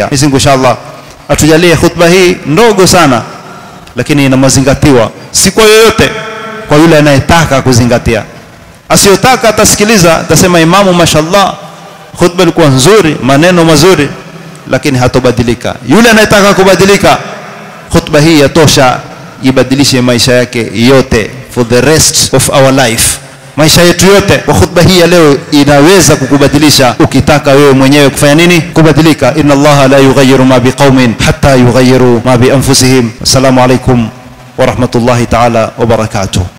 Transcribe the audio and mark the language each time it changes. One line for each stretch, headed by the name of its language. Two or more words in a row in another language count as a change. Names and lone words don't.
Swahili: Mwenyezi Mungu inshallah atujalie khutba hii ndogo sana, lakini ina mazingatiwa, si kwa yoyote, kwa yule anayetaka kuzingatia. Asiyotaka atasikiliza, atasema imamu mashallah khutba ilikuwa nzuri, maneno mazuri, lakini hatobadilika. Yule anayetaka kubadilika, khutba hii yatosha ibadilishe maisha yake yote,
English: for the rest of our life,
Swahili: maisha yetu yote. Kwa khutba hii ya leo inaweza kukubadilisha ukitaka wewe mwenyewe kufanya nini? Kubadilika.
Arabic: إن الله لا يغير ما بقوم حتى يغيروا ما بأنفسهم. السلام عليكم ورحمة الله تعالى وبركاته.